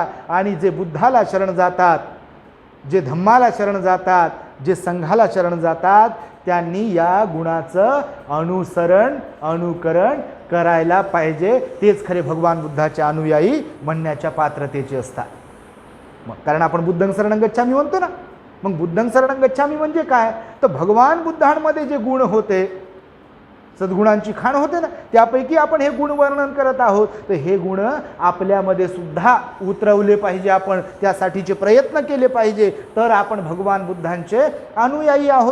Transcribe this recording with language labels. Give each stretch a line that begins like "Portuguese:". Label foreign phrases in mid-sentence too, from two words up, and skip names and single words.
Marathi: आणि जे बुद्धाला शरण जातात, जे धम्माला शरण जातात, जे संघाला शरण जातात, त्यांनी या गुणाचं अनुकरण करायला पाहिजे. तेच खरे भगवान बुद्धाचे अनुयायी म्हणण्याच्या पात्रतेचे असतात. मग कारण आपण
Pali: बुद्धं शरणं गच्छामी
Marathi: म्हणतो ना, मग
Pali: बुद्धं शरणं गच्छामी
Marathi: म्हणजे काय? तर भगवान बुद्धांमध्ये जे गुण होते, सद्गुणांची खाण होते ना, त्यापैकी आपण हे गुण वर्णन करत आहोत. तर हे गुण आपल्यामध्ये सुद्धा उतरवले पाहिजे. आपण त्यासाठीचे प्रयत्न केले पाहिजे. तर आपण भगवान बुद्धांचे अनुयायी आहोत.